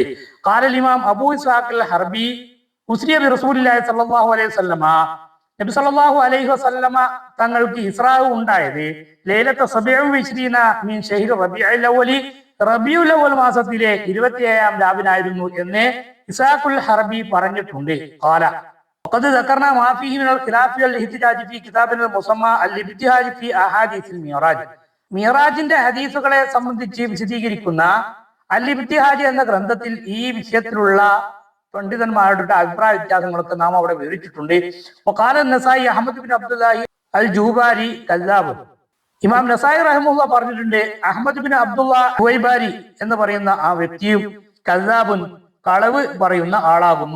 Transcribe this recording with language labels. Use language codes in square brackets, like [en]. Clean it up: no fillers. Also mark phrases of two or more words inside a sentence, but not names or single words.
[ar] قال الإمام أبو إسحاق الحربي أسري برسول الله صلى الله عليه وسلم نبي صلى الله عليه وسلم [ml] തങ്ങൾക്ക് ഇസ്രാ ഉണ്ടായത് [ar] ليلة 27 من شهر ربيع الأول [ml] റബീഉൽ അവ്വൽ മാസത്തിലെ 27-ാം രാവിനായിരുന്നു എന്ന് ഇസ്ഹാഖുൽ ഹർബി പറഞ്ഞിട്ടുണ്ട്. [ar] قال وقد ذكرنا ما فيه من الخلاف والاحتجاج في كتابنا المسمى الابتهاج في احاديث الميراج. [ml] മിറാജിന്റെ ഹദീസുകളെ സംബന്ധിച്ച് വിശദീകരിക്കുന്ന അൽ ഇബ്തിഹാജ് എന്ന ഗ്രന്ഥത്തിൽ ഈ വിഷയത്തിലുള്ള പണ്ഡിതന്മാരുടെ അഭിപ്രായ വ്യത്യാസങ്ങളൊക്കെ നാം അവിടെ വിവരിച്ചിട്ടുണ്ട്. [ar] وقال النسائي أحمد بن عبد الله الجوباري كذاب. [ml] ഇമാം നസായി റഹിമഹുല്ലാഹ് പറഞ്ഞിട്ടുണ്ട്, അഹ്മദ് ബിൻ അബ്ദുല്ലാഹ് ഹുവൈബാരി എന്ന് പറയുന്ന ആ വ്യക്തിയും കദ്ദാബുൻ കളവ് പറയുന്ന ആളാകുന്നു.